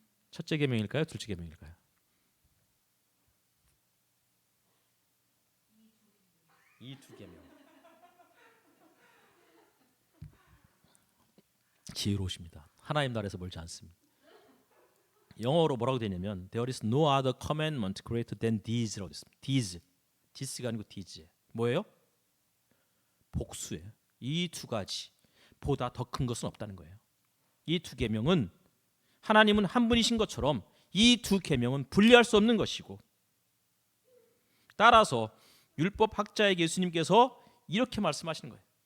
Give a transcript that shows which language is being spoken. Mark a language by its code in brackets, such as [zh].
[ko] 첫째 계명일까요? 둘째 계명일까요? 이 두 계명. 지혜로우십니다. 하나님 나라에서 멀지 않습니다. 영어로 뭐라고 되냐면 [en] There is no other commandment greater than these [ko] 라고 됐습니다. These가 아니고 these. 뭐예요? 복수예요. 이 두 가지 보다 더 큰 것은 없다는 거예요. 이 두 계명은 하나님은 한 분이신 것처럼 이 두 계명은 분리할 수 없는 것이고, 따라서 율법 학자에게 예수님께서 이렇게 말씀하시는 거예요.